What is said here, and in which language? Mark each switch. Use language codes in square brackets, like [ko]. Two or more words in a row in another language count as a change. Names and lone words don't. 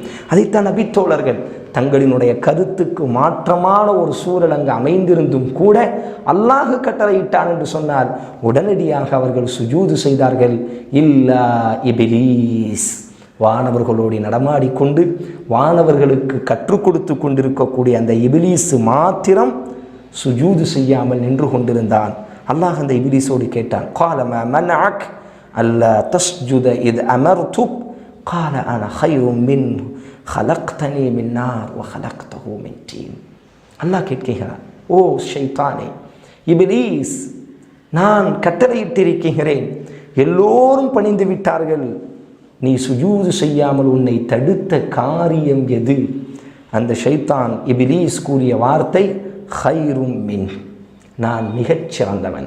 [ta] அதைத்தான் நபித்தோழர்கள் தங்களினுடைய கருத்துக்கு மாற்றமான ஒரு சூழல் அங்கு அமைந்திருந்தும் கூட அல்லாஹ் கட்டளையிட்டான் என்று சொன்னால் உடனடியாக அவர்கள் சுஜூது செய்தார்கள். இல்லா இப்லீஸ், வானவர்களோடு நடமாடிக்கொண்டு வானவர்களுக்கு கற்றுக் கொடுத்து கொண்டிருக்கக்கூடிய அந்த இபிலீஸ் மாத்திரம் சுஜூது செய்யாமல் நின்று கொண்டிருந்தான். அல்லாஹ் அந்த இபிலீஸோடு கேட்டான், [ar] قال ما منعك ألا تسجد إذ أمرتك قال أنا خير منه خلقتني من نار وخلقته من طين. [ta] அல்லாஹ் கேட்கிறான், ஓ ஷைத்தானே, இபிலீஸ், நான் கட்டளையிட்டிருக்கிறேன், எல்லோரும் பணிந்து விட்டார்கள், நீ சுஜூது செய்யாமல் உன்னை தடுத்த காரியம் எது? அந்த ஷைத்தான் இபிலீஸ் கூறிய வார்த்தை, [ar] خير من, [ta] நான் மிகச் சிறந்தவன்.